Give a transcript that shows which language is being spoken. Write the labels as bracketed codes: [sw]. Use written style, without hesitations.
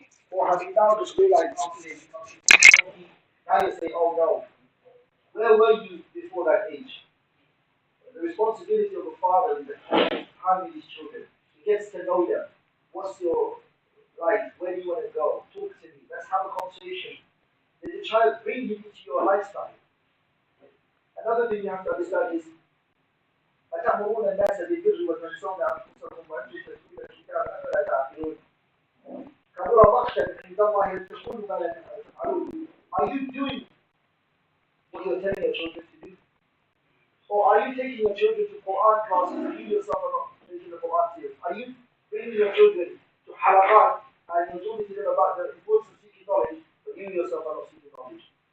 [en] Or have you now just realized after they become 16, now you say, oh no, where were you before that age? The responsibility of a father is the time with his children. He gets to know them. What's your life? Where do you want to go? Talk to me. Let's have a conversation. Then the child bring him into your lifestyle. Another thing you have to understand is [ar] أتأمرون الناس بالبر وتنسون أنفسكم وأنتم تتلون الكتاب أفلا تعقلون كبر مقتا عند الله أن تقولوا ما لا تفعلون. [en] Are you doing what you're telling your children to do? Or are you taking your children to Quran classes and you yourself are not taking the Quran serious? Are you bringing your children to halaqat and you're talking to them about the importance of seeking knowledge, but you yourself are not seeking knowledge?